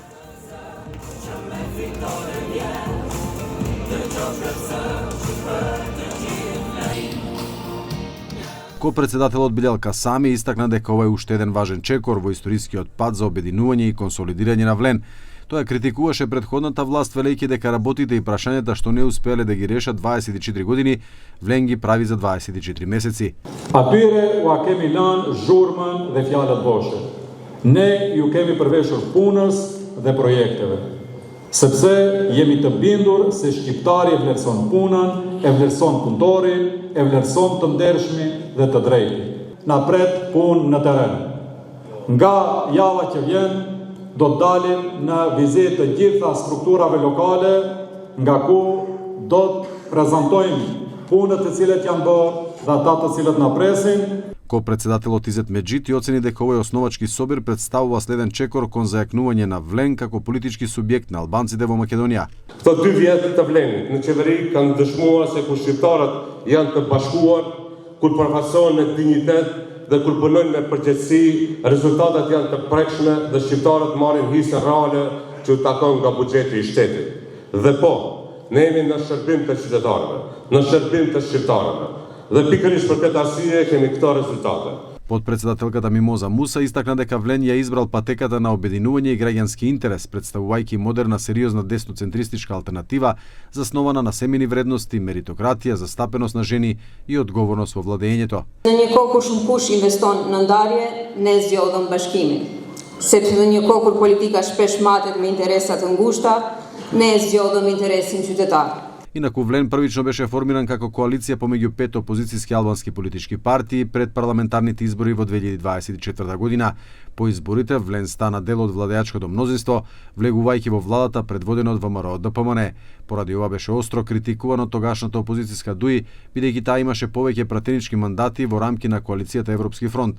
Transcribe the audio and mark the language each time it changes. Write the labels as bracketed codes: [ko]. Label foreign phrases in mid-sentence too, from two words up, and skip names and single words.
[mk] Ко-председателот Билјалка Сами истакна дека ова е уште еден важен чекор во историскиот пат за обединување и консолидирање на Влен. Тој критикуваше претходната власт велејќи дека работите и прашањата што не успеале да ги решат 24 години, Влен ги прави за 24 месеци. [sq] Atyre ua kemi lënë zhurmën dhe fjalët boshe. Ne ju kemi përveshur punës dhe projekteve. Sepse jemi të bindur se shqiptari e vlerëson punën, e vlerëson punëtorin, e vlerëson të ndershmi dhe të drejti. Na pret punë në teren. Nga java që vjen, do të dalim në vizitë të gjitha strukturave lokale, nga ku do të prezantojmë punët të cilët janë bërë dhe ata të cilët na presin. [mk] Ко-председателот Изет Меджити оцени дека овој основачки собир представува следен чекор кон зајакнување на Влен како политички субјект на албанците во Македонија. [sq] Këto 2 vjet të Vlenit në qeveri kanë dëshmuar se kur shqiptarët janë të bashkuar, kur përfasohen me dinjitet dhe kur punojnë me përgjegjësi, rezultatet janë të prekshme dhe shqiptarët marrin hise reale që u takon nga buxheti i shtetit. Dhe po, ne jemi në shërbim të qytetarëve, në shërbim të shqiptarëve. Dhe pikërisht për këtë arsye kemi këto rezultate. [mk] Подпредседателката Мимоза Муса истакна дека Влен ја избрал патеката на обединување и граѓански интерес, представувајќи модерна, сериозна десноцентристичка алтернатива заснована на семени вредности, меритократија, застапеност на жени и одговорност во владењето. [sq] Në një kohë kur shumë kush investon në ndarje, ne zgjodhëm bashkimin. Sepse në një kohë kur politika shpesh matet me interesa të ngushta, ne zgjodhëm interesin qytetar. [mk] Инаку Влен првично беше формиран како коалиција помеѓу 5 опозицијски албански политички партии пред парламентарните избори во 2024 година. По изборите Влен стана дел од владеачкото мнозинство, влегувајќи во владата предводена од ВМРО ДПМН. Поради ова беше остро критикувано тогашната опозицијска ДУИ, бидејќи таа имаше повеќе пратенички мандати во рамки на коалицијата Европски фронт.